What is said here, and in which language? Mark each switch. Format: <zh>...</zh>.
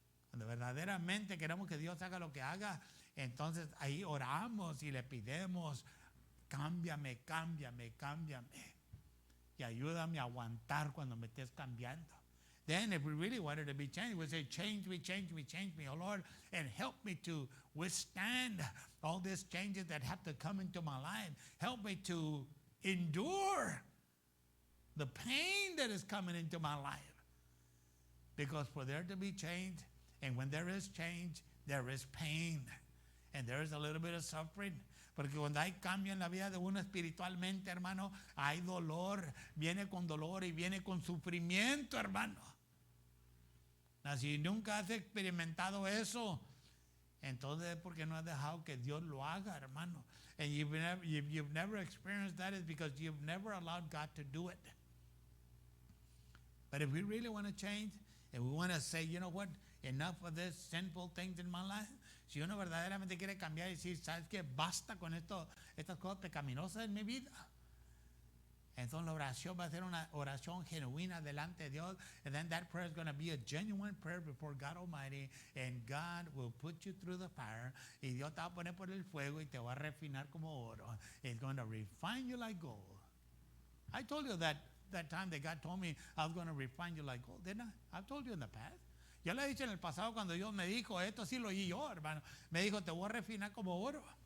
<es>Cuando verdaderamente queremos que Dios haga lo que haga, entonces ahí oramos y le pidemos, cámbiame, cámbiame, cámbiame. Y ayúdame a aguantar cuando me estés cambiando.</es> <en>Then if we really wanted to be changed, we'd say, change me, change me, change me, oh Lord, and help me to withstand all these changes that have to come into my life. Help me to endure the pain that is coming into my life. Because for there to be change, and when there is change, there is pain. And there is a little bit of suffering.</en> <es>Porque cuando hay cambio en la vida de uno espiritualmente, hermano, hay dolor, viene con dolor y viene con sufrimiento, hermano. Si nunca has experimentado eso, entonces es porque no has dejado que Dios lo haga, hermano.</es> <en>And you've never experienced that is because you've never allowed God to do it. But if we really want to change, and we want to say, you know what, enough of this sinful things in my life.</en> <es>Si uno verdaderamente quiere cambiar y decir, ¿sabes qué? Basta con estas cosas pecaminosas en mi vida. Entonces la oración va a ser una oración genuina delante de Dios.</es> <en>And then that prayer is going to be a genuine prayer before God Almighty. And God will put you through the fire.</en> <es>Y Dios te va a poner por el fuego y te va a refinar como oro.</es> <en>It's going to refine you like gold. I told you that time that God told me I was going to refine you like gold, didn't I? I've told you in the past.</en> <es>Yo le he dicho en el pasado cuando Dios me dijo esto, sí lo oí yo, hermano. Me dijo, te voy a refinar como oro.</es>